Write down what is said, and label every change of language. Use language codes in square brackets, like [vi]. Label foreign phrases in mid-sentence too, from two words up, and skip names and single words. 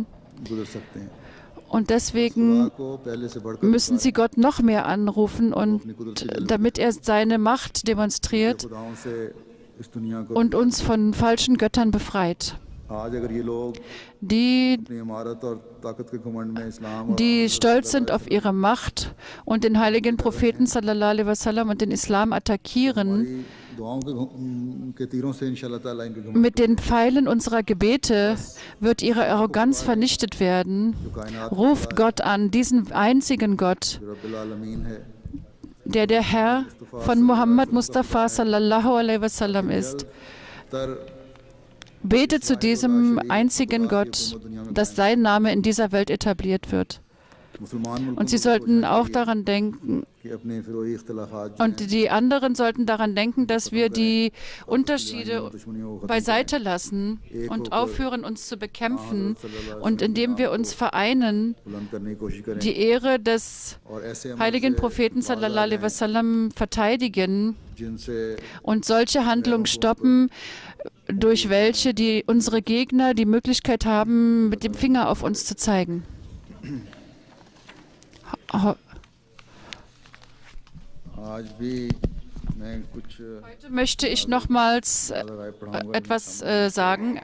[de] Und deswegen müssen sie Gott noch mehr anrufen, und damit er seine Macht demonstriert und uns von falschen Göttern befreit. Die stolz sind auf ihre Macht und den heiligen Propheten [ar] صلى الله عليه وسلم [de] und den Islam attackieren, mit den Pfeilen unserer Gebete wird ihre Arroganz vernichtet werden. Ruft Gott an, diesen einzigen Gott, der Herr von Muhammad Mustafa [ar] صلى الله عليه وسلم [de] ist. Bete zu diesem einzigen Gott, dass sein Name in dieser Welt etabliert wird. Und sie sollten auch daran denken, und die anderen sollten daran denken, dass wir die Unterschiede beiseite lassen und aufhören, uns zu bekämpfen, und indem wir uns vereinen, die Ehre des heiligen Propheten [ar] صلى الله عليه وسلم [de] verteidigen und solche Handlungen stoppen, durch welche unsere Gegner die Möglichkeit haben, mit dem Finger auf uns zu zeigen. Heute möchte ich nochmals etwas sagen.